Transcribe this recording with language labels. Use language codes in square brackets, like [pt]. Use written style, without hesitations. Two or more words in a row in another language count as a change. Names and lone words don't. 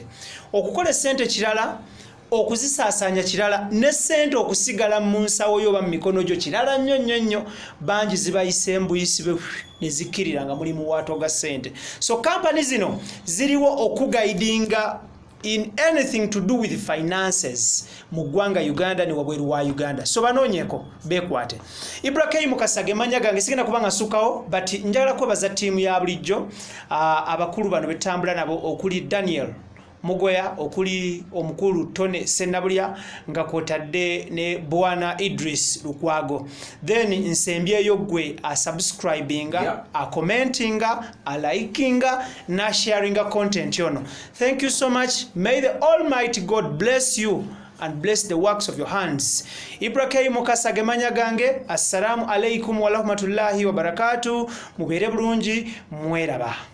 [lg] Okukola essente kirala, okuzisaasaanya kirala, n'essente okusigala mu nsawo yo oba mu mikono gyo kirala nnyo. Bangi zibayise embuyisibe ne zikkirira nga muli mu waato ga ssente. So kampani zino ziriwo okugaidinga [en] in anything to do with finances [lg] mu ggwanga Uganda ne wabweru wa Uganda. So banoonyeko beekwate. Ibrahim Kasage manya gange sigenda kubanga sukawo but njagala kwebaza ttiimu ya bulijjo abakulu bano betambula nabo okuli Daniel Mugoya, okuli omukulu Tone Senabulya nga kwotadde ne Bwana Idris Lukwago. Then nsembyeyo gwe subscribinga, commentinga, likinga na sharinga content yono. [en] Thank you so much. May the Almighty God bless you and bless the works of your hands. [lg] Ibrahim Kasage manya gange, [ar] السلام عليكم ورحمة الله وبركاته. [lg] Mubere bulungi, mweraba.